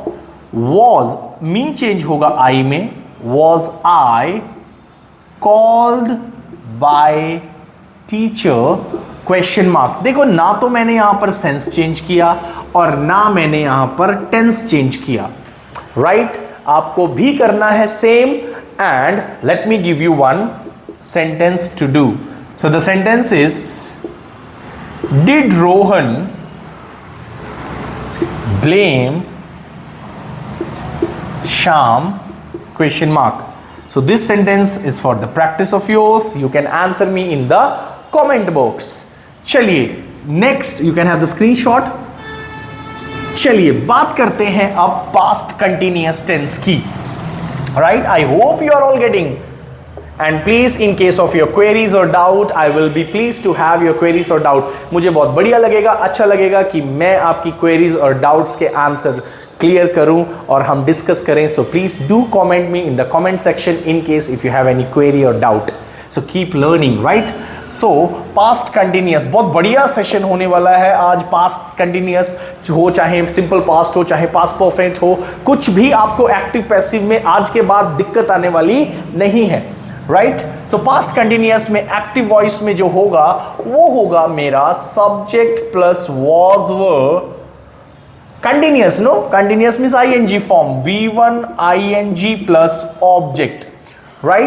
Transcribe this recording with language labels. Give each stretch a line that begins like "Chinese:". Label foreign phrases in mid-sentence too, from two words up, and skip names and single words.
English: was me change होगा आई में, was I called by teacher? Question mark.
Hindi: देखो ना तो मैंने यहां पर
English: sense change
Hindi: किया और ना मैंने यहां पर
English: tense change
Hindi: किया, राइट? आपको भी करना है सेम।
English: And let me give you one sentence to do. So the sentence is did Rohan blame Sham? Question mark. So this sentence is for the practice of yours. You can answer me in the comment box. चलिए next you can have the screenshot.
Hindi: चलिए बात करते हैं अब
English: past continuous tense
Hindi: की,
English: right? I hope you are all getting. And please, in case of your queries or doubt, I will be pleased to have your queries or doubt.
Hindi: मुझे बहुत बढ़िया लगेगा, अच्छा लगेगा कि मैं आपकी
English: queries और doubts
Hindi: के answer clear करूं और हम discuss करें.
English: So please do comment me in the comment section in case if you have any query or doubt. So keep learning, right? So past continuous
Hindi: बहुत बढ़िया सेशन होने वाला है आज.
English: past continuous
Hindi: हो, चाहे
English: simple past
Hindi: हो, चाहे
English: past perfect
Hindi: हो, कुछ भी आपको
English: active passive
Hindi: में आज के बाद दिक्कत आने वाली नहीं है, राइट?
English: so past continuous
Hindi: में
English: active voice
Hindi: में जो होगा वो होगा मेरा
English: subject plus was were continuous. No, continuous means ING form, V1 ING plus object, right?